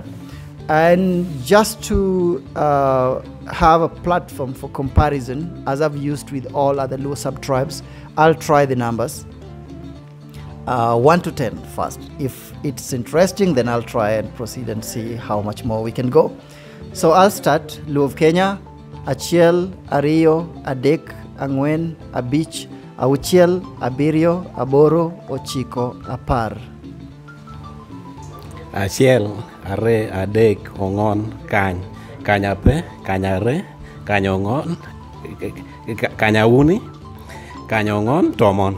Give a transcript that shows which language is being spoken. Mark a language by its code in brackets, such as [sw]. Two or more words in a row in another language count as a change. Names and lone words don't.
[en] And just to have a platform for comparison, as I've used with all other Luo sub-tribes, I'll try the numbers. 1 to 10 first. If it's interesting, then I'll try and proceed and see how much more we can go. So I'll start. Luo of Kenya, [luo] Achiel, Ariyo, Adek, Angwen, Abich, Auchiel, Abirio, Aboro, Ochiko, Apar. Achiel, Are, Adek, Ongon, Kany, Kanyape, Kanyare, Kanyongon, Kanyauni, Kanyongon, Tomon.